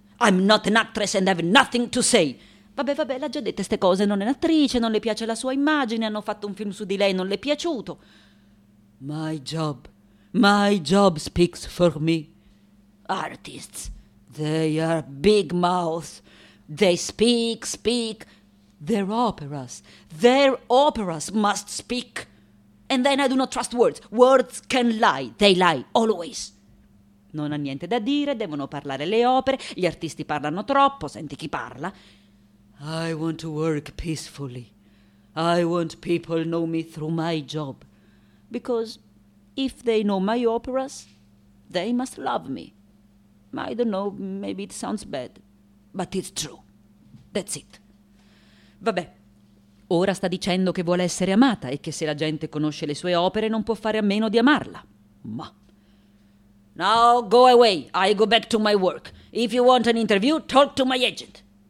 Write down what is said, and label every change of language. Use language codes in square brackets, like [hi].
[en] I'm not an actress and have nothing to say. [it] Vabbè, vabbè, l'ha già detto ste cose. Non è un'attrice, non le piace la sua immagine, hanno fatto un film su di lei, non le è piaciuto. [en] My job speaks for me. Artists, they are big mouths. They speak, speak. Their operas must speak. And then I do not trust words. Words can lie. They lie. Always. [it] Non ha niente da dire, devono parlare le opere, gli artisti parlano troppo, senti chi parla. [en] I want to work peacefully. I want people know me through my job. Because if they know my operas, they must love me. I don't know, maybe it sounds bad, but it's true. That's it. [it] Vabbè, ora sta dicendo che vuole essere amata e che se la gente conosce le sue opere non può fare a meno di amarla. Ma... [en] Now go away. I go back to my work. If you want an interview, talk to my agent.